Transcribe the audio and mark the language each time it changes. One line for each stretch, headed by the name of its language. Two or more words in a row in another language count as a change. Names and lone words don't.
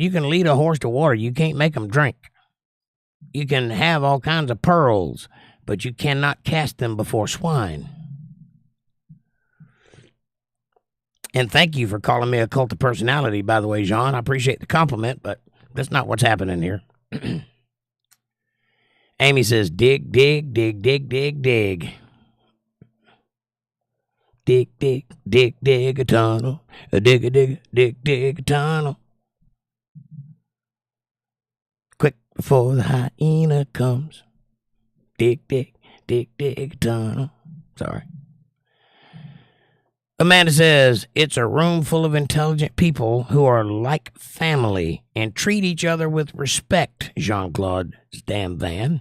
English: You can lead a horse to water. You can't make them drink. You can have all kinds of pearls, but you cannot cast them before swine. And thank you for calling me a cult of personality, by the way, Jean. I appreciate the compliment, but that's not what's happening here. Amy says, dig, dig, dig, dig, dig, dig. Dig, dig, dig, dig a tunnel. Dig, dig, dig, dig a tunnel. Quick before the hyena comes. Dig, dig, dig, dig a tunnel. Sorry. Amanda says, it's a room full of intelligent people who are like family and treat each other with respect, Jean-Claude Van.